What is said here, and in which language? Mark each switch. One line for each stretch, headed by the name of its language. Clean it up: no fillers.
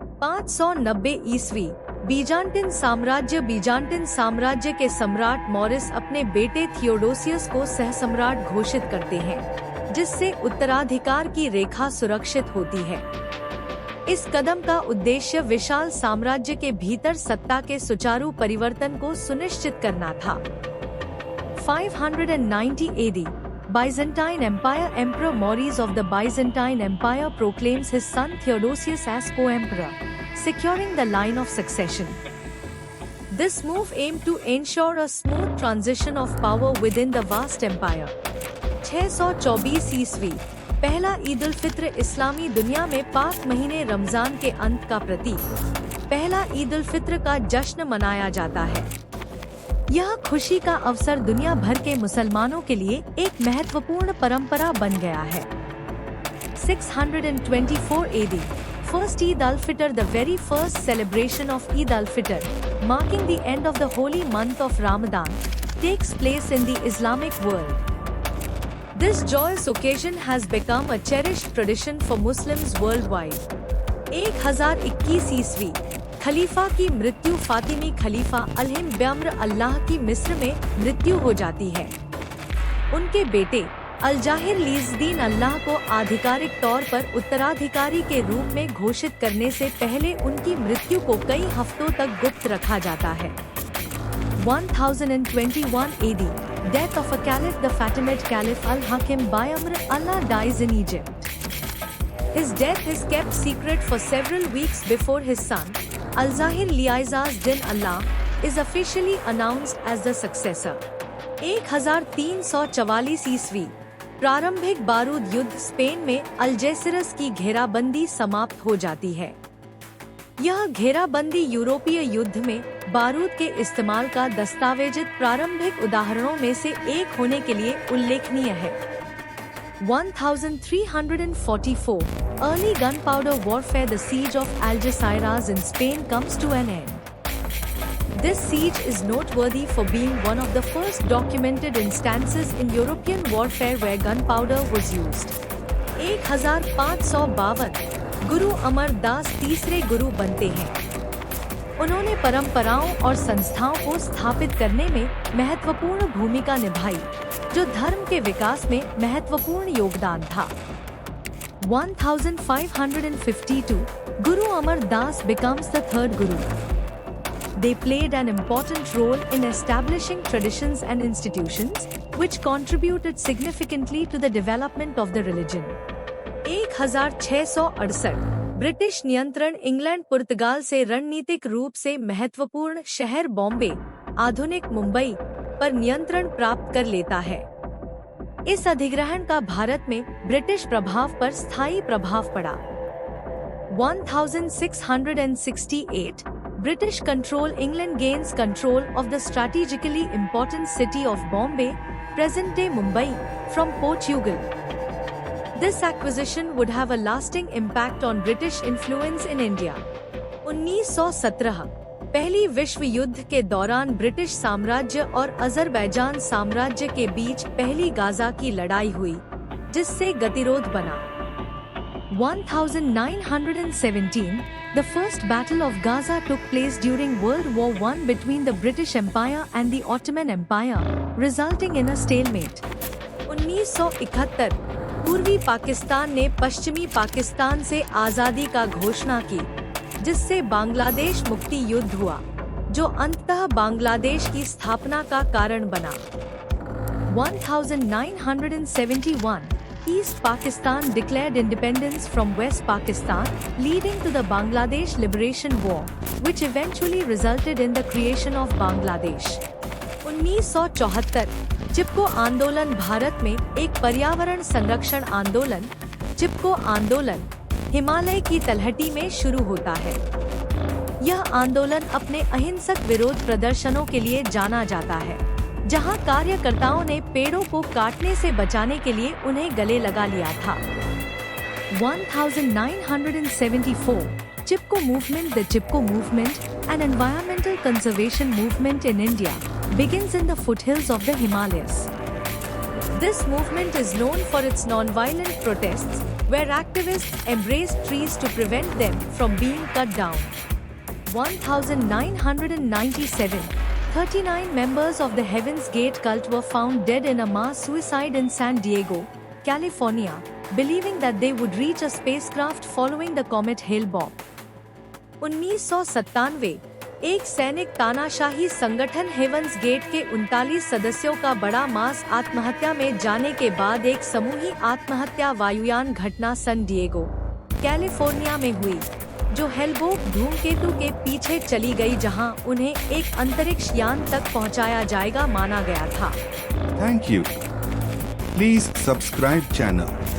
Hindi: 590 ईस्वी बीजान्टिन साम्राज्य के सम्राट मॉरिस अपने बेटे थियोडोसियस को सहसम्राट घोषित करते हैं, जिससे उत्तराधिकार की रेखा सुरक्षित होती है। इस कदम का उद्देश्य विशाल साम्राज्य के भीतर सत्ता के सुचारू परिवर्तन को सुनिश्चित करना था।
English: 590 AD, Byzantine Empire Emperor Maurice of the Byzantine Empire proclaims his son Theodosius as co-emperor, securing the line of succession. This move aimed to ensure a smooth transition of power within the vast empire.
Hindi: 624 ईस्वी पहला ईद उल फित्र इस्लामी दुनिया में पाक महीने रमजान के अंत का प्रतीक पहला ईद उल फित्र का जश्न मनाया जाता है। यह खुशी का अवसर दुनिया भर के मुसलमानों के लिए एक महत्वपूर्ण परंपरा बन गया है।
English: 624 AD, First Eid al-Fitr, the very first celebration of Eid al-Fitr, marking the end of the holy month of Ramadan, takes place in the Islamic world. This joyous occasion has become a cherished tradition for Muslims worldwide.
Hindi: 1021 ईस्वी खलीफा की मृत्यु फातिमी खलीफा अलहिम ब्याम्र अल्लाह की मिस्र में मृत्यु हो जाती है। उनके बेटे अल-जाहिर लीज़दीन अल्लाह को आधिकारिक तौर पर उत्तराधिकारी के रूप में घोषित करने से पहले उनकी मृत्यु को कई हफ्तों तक गुप्त रखा जाता है।
English: 1021 AD, death of a caliph, the Fatimid Caliph Al-Hakim Bayamr Allah dies in Egypt. His death is kept secret for several weeks before his son, Al-Zahir Liaizaz Din Allah, is officially announced as the successor.
Hindi: 1344 ईस्वी प्रारंभिक बारूद युद्ध Spain में अल्जेसिरस की घेराबंदी समाप्त हो जाती है। यह घेराबंदी यूरोपीय युद्ध में बारूद के इस्तेमाल का दस्तावेजित प्रारंभिक उदाहरणों में से एक होने के लिए उल्लेखनीय है।
English: 1344 Early gunpowder warfare, the siege of Algeciras in Spain comes to an end. This siege is noteworthy for being one of the first documented instances in European warfare where gunpowder was used.
Hindi: 1552 गुरु अमरदास तीसरे गुरु बनते हैं। उन्होंने परंपराओं और संस्थाओं को स्थापित करने में महत्वपूर्ण भूमिका निभाई, जो धर्म के विकास में महत्वपूर्ण योगदान था।
English: 1552 Guru Amar Das becomes the third Guru. They played an important role in establishing traditions and institutions, which contributed significantly to the development of the religion.
Hindi: 1668 British नियंत्रण इंग्लैंड पुर्तगाल से रणनीतिक रूप से महत्वपूर्ण शहर बॉम्बे, आधुनिक मुंबई, पर नियंत्रण प्राप्त कर लेता है। इस अधिग्रहण का भारत में ब्रिटिश प्रभाव पर स्थायी प्रभाव पड़ा।
English: 1668 British control England gains control of the strategically important city of Bombay, present day Mumbai, from Portugal. This acquisition would have a lasting impact on British influence in India.
Hindi: 1917 पहली विश्व युद्ध के दौरान ब्रिटिश साम्राज्य और अज़रबैजान साम्राज्य के बीच पहली गाजा की लड़ाई हुई, जिससे गतिरोध बना।
English: 1917 The first Battle of Gaza took place during World War I between the British Empire and the Ottoman Empire, resulting in a stalemate.
Hindi: 1971 पूर्वी पाकिस्तान ने पश्चिमी पाकिस्तान से आज़ादी का घोषणा की, जिससे बांग्लादेश मुक्ति युद्ध हुआ, जो अंततः बांग्लादेश की स्थापना का कारण बना।
English: 1971 East Pakistan declared independence from West Pakistan, leading to the Bangladesh Liberation War, which eventually resulted in the creation of Bangladesh.
Hindi: 1974 चिपको आंदोलन भारत में एक पर्यावरण संरक्षण आंदोलन, चिपको आंदोलन हिमालय की तलहटी में शुरू होता है। यह आंदोलन अपने अहिंसक विरोध प्रदर्शनों के लिए जाना जाता है, जहां कार्यकर्ताओं ने पेड़ों को काटने से बचाने के लिए उन्हें गले लगा लिया था।
English: 1974 Chipko movement, the Chipko movement, an environmental conservation movement in India, begins in the foothills of the Himalayas. This movement is known for its non-violent protests, where activists embraced trees to prevent them from being cut down. 1997, 39 members of the Heaven's Gate cult were found dead in a mass suicide in San Diego, California, believing that they would reach a spacecraft following the comet Hale-Bopp.
Hindi: 1997, एक सैनिक तानाशाही संगठन heavens gate के 39 सदस्यों का बड़ा मास आत्महत्या में जाने के बाद एक समूही आत्महत्या वायुयान घटना सन डिएगो, कैलिफोर्निया में हुई, जो हेलबोप धूमकेतु के पीछे चली गई, जहां उन्हें एक अंतरिक्ष यान तक पहुंचाया जाएगा माना गया था।
English: Thank you. Please subscribe channel.